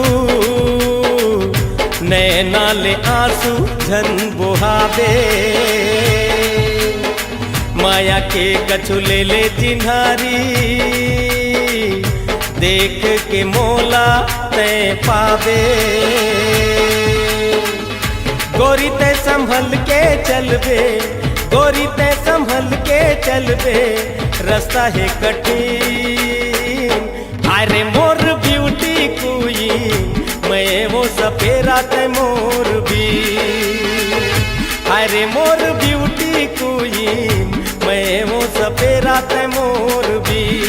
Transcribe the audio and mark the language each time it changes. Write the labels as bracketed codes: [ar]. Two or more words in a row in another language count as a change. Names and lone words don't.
[hne] नैना ले आंसू झन बुहावे माया के कछु ले ले चिन्हारी देख के मोला ते पावे गोरी ते संभल के चलबे गोरी ते संभल के चलबे रास्ता है कठिन हाय रे मोर [en] beauty queen [hne] मैं वो सपेरा ते मोर भी हाय रे मोर [en] beauty queen [hne] मैं वो सपेरा ते मोर भी